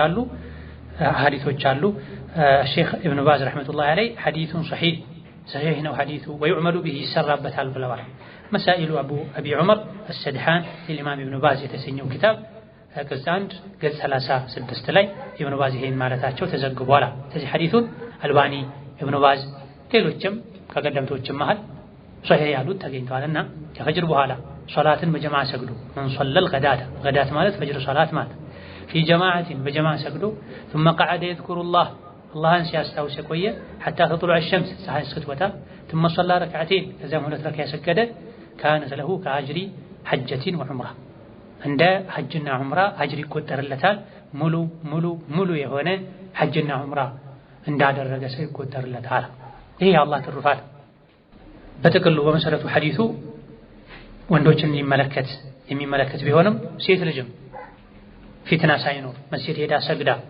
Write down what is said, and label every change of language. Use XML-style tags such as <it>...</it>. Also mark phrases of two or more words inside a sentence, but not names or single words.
<am>አሉ፣ ሐዲሶች አሉ። ሼክ ኢብኑ ባዝ</am> <ar>رحمة الله عليه</ar> <am>ሐዲሱን ሰሒህ ነው ሐዲሱ</am> <ar>ويعمل به</ar> <am>ይሰራበታል ብለዋል። መሳኢሉ አቢ ዑመር አልሰድሓን ለኢማም ኢብኑ ባዝ የተሰኘው ኪታብ ገጽ 1 ገጽ 36 ላይ ኢብኑ ባዝ ይሄን ማለታቸው ተዘግቧል። ስለዚህ ሐዲሱን አልባኒ ኢብኑ ባዝ ሌሎችም ከቀደምቶችም መሃል ሶሒህ ያሉት ተገኝተዋልና ከፈጅር በኋላ ሶላትን በጀማዓ ሰግዱ</am> <ar>من صلى الغداة غدات</ar> <am>ማለት ፈጅር ሶላት ማለት</am> <ar>في جماعة</ar> <am>በጀማዓ ሰግዱ</am> <ar>ثم قعد يذكر الله</ar> <am>አላህን ሲያስታውስ የቆየ</am> <ar>حتى تطلع الشمس</ar> <am>ፀሐይ እስክትወጣ</am> <ar>ثم صلى ركعتين</ar> <am>ከዚያም ሁለት ረካ የሰገደ</am> <ar>كانت له كأجر حجة وعمرة</ar> <am>እንደ ሐጅና ዑምራ አጅር ይቆጠርለታል። ሙሉ የሆነ ሐጅና ዑምራ እንዳደረገ ሰው ይቆጠርለታል። ይሄ የአላህ ትሩፋት በጥቅሉ በመሰረቱ ሐዲሱ ወንዶችን የሚመለከት ቢሆንም ሴት ልጅም ፊትና ሳይኖር መስጂድ ሄዳ ሰግዳ</am>